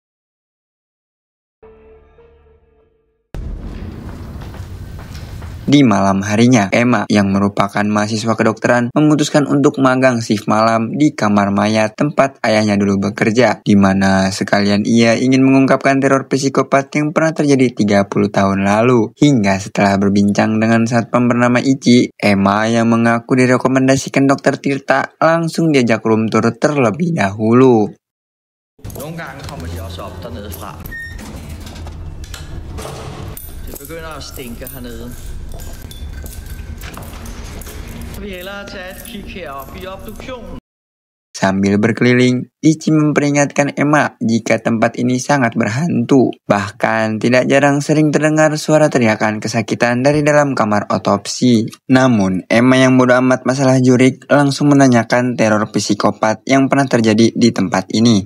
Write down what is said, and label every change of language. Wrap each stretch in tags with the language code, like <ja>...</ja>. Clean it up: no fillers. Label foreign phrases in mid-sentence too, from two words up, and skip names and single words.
<id>Di malam harinya, Emma yang merupakan mahasiswa kedokteran memutuskan untuk magang shift malam di kamar mayat tempat ayahnya dulu bekerja, di mana sekalian ia ingin mengungkapkan teror psikopat yang pernah terjadi 30 tahun lalu. Hingga setelah berbincang dengan satpam bernama Ichi, Emma yang mengaku direkomendasikan dokter Tirta langsung diajak</id> <en>room tour</en> <id>terlebih dahulu.</id> <da>Nogle gange kommer de også op dernede fra. Det begynder at stinke hernede. Vi hellere tage et kig herop i obduktionen.</da> <id>Sambil berkeliling, Ichi memperingatkan Emma jika tempat ini sangat berhantu. Bahkan tidak jarang sering terdengar suara teriakan kesakitan dari dalam kamar otopsi. Namun, Emma yang bodo amat masalah jurik langsung menanyakan teror psikopat yang pernah terjadi di tempat ini.</id>